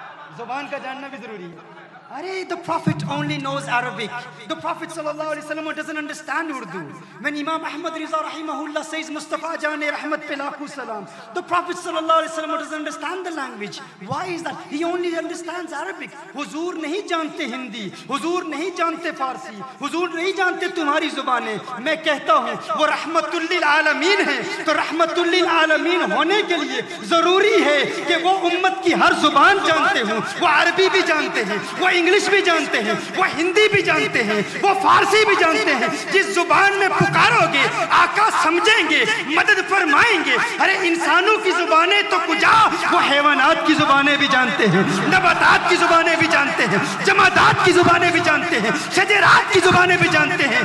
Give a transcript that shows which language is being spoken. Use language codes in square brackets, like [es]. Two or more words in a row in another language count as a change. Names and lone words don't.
[ur] زبان کا جاننا بھی ضروری ہے. Arey, [en] the Prophet only knows Arabic. The Prophet [ar] صلى الله عليه وسلم [en] doesn't understand Urdu. When Imam Ahmad Riza rahimahullah says [ur] مصطفیٰ جانِ رحمت پہ لاکھوں سلام, [en] the Prophet [ar] صلى الله عليه وسلم [en] doesn't understand the language. Why is that? He only understands Arabic. [ur] حضور نہیں جانتے ہندی، حضور نہیں جانتے فارسی، حضور نہیں جانتے تمہاری زبانیں. میں کہتا ہوں وہ [ar] رحمة للعالمين [ur] ہے، تو [ar] رحمة للعالمين [ur] ہونے کے لیے ضروری ہے کہ وہ امت کی ہر زبان جانتے ہوں. وہ عربی بھی جانتے ہیں, wo انگلش بھی جانتے ہیں, وہ ہندی بھی جانتے ہیں, وہ فارسی بھی جانتے ہیں. جس زبان میں پکارو گے آقا سمجھیں گے, مدد فرمائیں گے. ارے انسانوں کی زبانیں تو کجا, وہ حیوانات کی زبانیں بھی جانتے ہیں, نباتات کی زبانیں بھی جانتے ہیں, جمادات کی زبانیں بھی جانتے ہیں, شجرات کی زبانیں بھی جانتے ہیں.